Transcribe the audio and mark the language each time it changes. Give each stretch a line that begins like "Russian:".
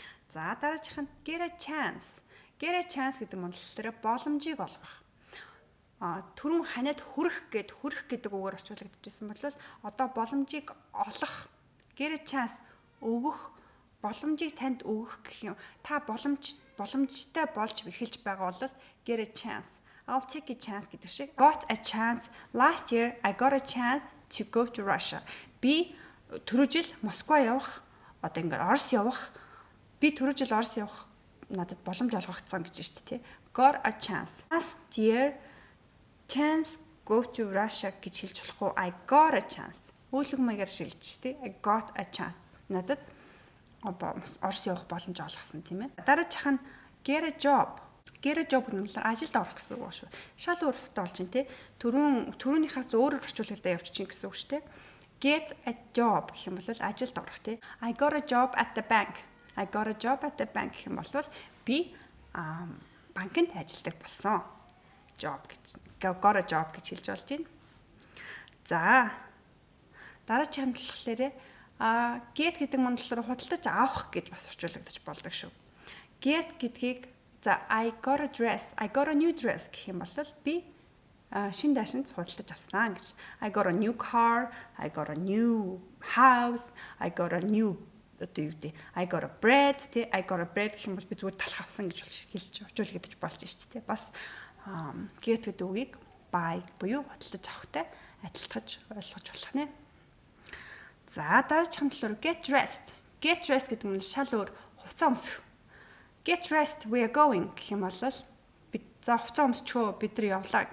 Mongolian: За дараачих нь get a chance. Get a chance гэдэг нь болохоор боломжийг олгох. Түрүүн ханиад хүрэх гэдэг үгээр орчуулагдчихсан бол одоо боломжийг олох. Get a chance өгөх, боломжийг танд өгөх гэх юм. Та боломжтой болж эхэлж байгаа бол get a chance.
English: I'll take a chance
Mongolian: гэдэг шиг.
English: Got a chance. Last year I got a chance to go to Russia.
Mongolian: Би түрүү жил Москва явах, одоо ингээд Орос явах. Би түрүү жил Орос явах надад боломж олгогдсон гэж шүү дээ.
English: Got a chance. Last year chance go to Russia
Mongolian: гэж хэлж болохгүй.
English: I got a chance.
Mongolian: Үйлэг маягаар шилжиж шүү дээ.
English: I got a chance.
Mongolian: Надад Орос явах боломж олгосон тийм ээ. Дараачих нь get a job. Get a job гэдэг нь ажилд орох гэсэн үг шүү. Шал өөрөлттэй болж байна тий. Түрүүнийхээс өөрөөр орчуулалтаа явуулчих гэсэн үг шүү дээ. Get a job гэх юм бол ажилд орох тий.
English: I got a job at the bank. I got a job at the bank
Mongolian: гэх юм бол би банкнд ажилладаг болсон. Got a job гэж хэлж болж байна. За дараагийн болохоор get гэдэг нь болохоор худалдаж авах гэж бас орчуулагдаж болдог шүү. Get гэдгийг за
English: I got a new dress
Mongolian: гэх юм бол би шин даашинз худалдаж авсан гэж.
English: I got a new car, I got a new house, I got a new I got a bread тий I got a bread
Mongolian: гэх юм бол би зүгээр талах авсан гэж хэлж орчуулагдаж болж шүү дээ. Бас get гэдэг үгийг buy буюу худалдаж авахтай адилтгаж ойлгож болох нэ. За дараагийн талаар get dressed. Get dressed гэдэг нь шал өөр хувцас өмсөх.
English: Get dressed we are going
Mongolian: гэх юм бол бид за хувцас өмсчөө бид нар явлаа.